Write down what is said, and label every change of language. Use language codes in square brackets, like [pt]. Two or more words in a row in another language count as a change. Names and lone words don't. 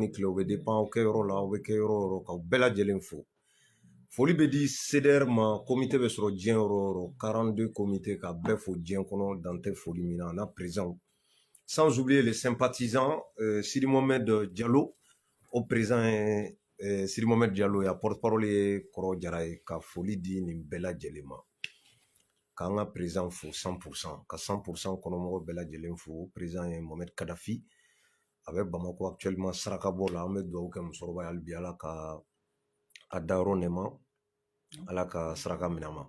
[bm] ni klo be dépend ke yoro la aw ke yoro ka bela jelen fo foli be di CDR ma comité be soro dien yoro 42 comités ka be fo dien kono dante foli mina na [fr] présent sans oublier les sympathisants [bm] Sidi Mohamed Diallo [fr] au présent [bm] Sidi Mohamed Diallo ya porte-parole Koro Jara ka foli di ni bela jelema k'an ka président fo 100%, ka 100% kɔnɔmɔgɔw bɛɛ lajɛlen fo. Président ye Mohamed Kadafi a bɛ Bamako actuellement saraka bɔ la. An bɛ dugawu kɛ musokɔrɔba ye hali bi Ala ka a dayɔrɔ nɛɛma, Ala ka saraka minɛ a ma.